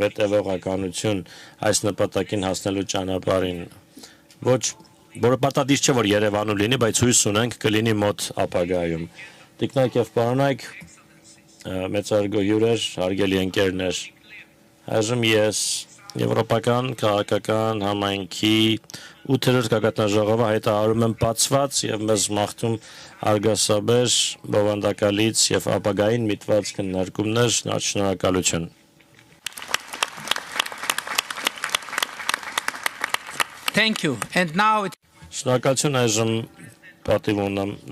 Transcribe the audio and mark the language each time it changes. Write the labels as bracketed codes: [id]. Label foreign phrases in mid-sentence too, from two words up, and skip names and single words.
[hy] հետեւողականություն այս նպատակին հասնելու ճանապարհին։ Ոչ որը պատահից չէ, որ Երևանում լինի, բայց հույս ունենք կլինի մոտ ապագայում։ Տիկնայք եւ պարոնայք, մեծարգո հյուրեր, հարգելի ընկերներ, այժմ ես Եվրոպական քաղաքական համայնքի 8-րդ գագաթնաժողովը հայտարարում եմ բացված եւ մեզ մաղթում արգասաբեր, բովանդակալից եւ ապագային միտված քննարկումներ, շնորհակալություն։ [en] Thank you. And now [hy] Շնորհակալություն այժմ պատիվ ունեմ